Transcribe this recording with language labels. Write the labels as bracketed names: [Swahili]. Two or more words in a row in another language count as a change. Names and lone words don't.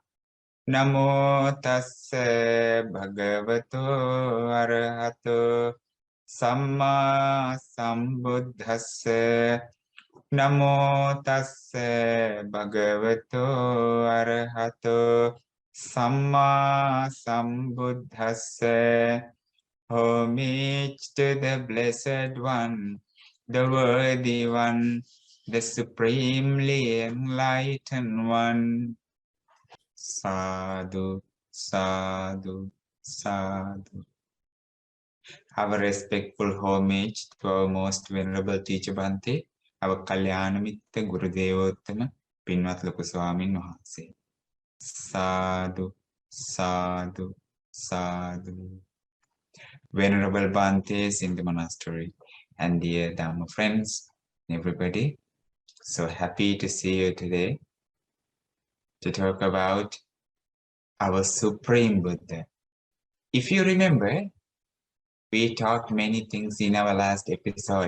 [Pali] Namo tassa bhagavato arahato samma sambuddhassa. Namo tassa bhagavato arahato samma sambuddhassa. [English] Homage to the Blessed One, the Worthy One, the Supremely Enlightened One. [Pali] Sadhu, sadhu, sadhu. [English] Our respectful homage to our most venerable teacher Bhante, our [Pali] Kalyana Mitta [English] Gurudevottama, Pinvat Loku Swamin Wahanse. [Pali] Sadhu, sadhu, sadhu. [English] Venerable Bhantes in the monastery and dear Dharma friends, everybody, so happy to see you today to talk about our Supreme Buddha. If you remember, we talked many things in our last episode.